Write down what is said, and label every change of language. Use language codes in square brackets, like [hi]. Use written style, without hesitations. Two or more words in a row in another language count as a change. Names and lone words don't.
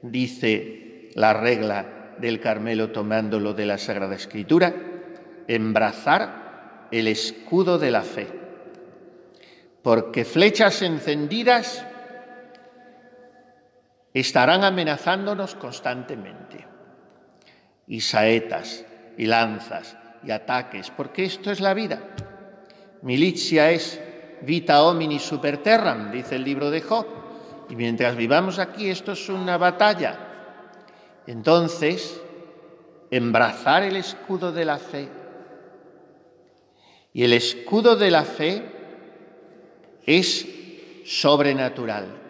[es] Dice la regla del Carmelo, tomándolo de la Sagrada Escritura: embrazar el escudo de la fe, porque flechas encendidas estarán amenazándonos constantemente, y saetas, y lanzas, y ataques, porque esto es la vida. [la] Militia es vita homini super terram, [es] dice el libro de Job, y mientras vivamos aquí esto es una batalla. Entonces, embrazar el escudo de la fe. Y el escudo de la fe es sobrenatural.